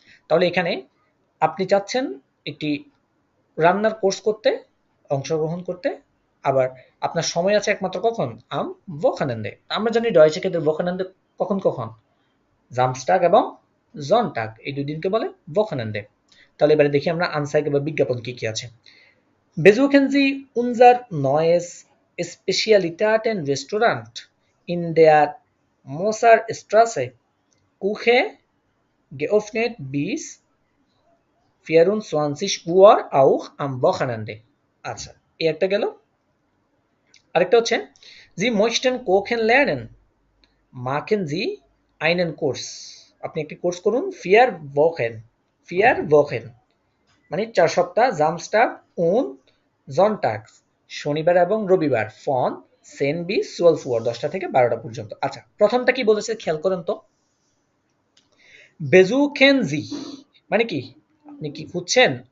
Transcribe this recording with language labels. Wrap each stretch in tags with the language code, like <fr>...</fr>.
<bn>তাহলে এখানে আপনি চাচ্ছেন একটি রান্নার কোর্স করতে, অংশগ্রহণ করতে। আবার আপনার সময় আছে একমাত্র কখন, আম ওখানেন্দে, আমরা জানি ডয়েচে ক্ষেত্রে ওখানেন্দে কখন কখন? জামস্টাগ এবং জনটাগ এই দুই দিনকে বলে Wochenende। তাহলে এবারে দেখি আমরা আনসাইকে বা বিজ্ঞাপন কি কি আছে।</bn> <de>Besuchen Sie unser neues Spezialitäten-Restaurant in der Moserstraße. Küche geöffnet bis 24 Uhr auch am Wochenende। আচ্ছা, এই একটা গেল। আরেকটা হচ্ছে Sie möchten kochen lernen, machen Sie einen Kurs।</de> <bn>আপনি একটি কোর্স করুন 4 Wochen, 4 Wochen মানে 4 সপ্তাহ,</bn> <de>Samstag und Sonntag</de> <bn>শনিবার এবং রবিবার,</bn> <de>ফন 10 bis 12 Uhr</de> <bn>10টা থেকে 12টা পর্যন্ত। আচ্ছা, প্রথমটা কি বলেছে খেয়াল করেন তো।</bn> <de>Besuchen Sie</de> <bn>মানে কি? আপনি কি খুঁজছেন?</bn>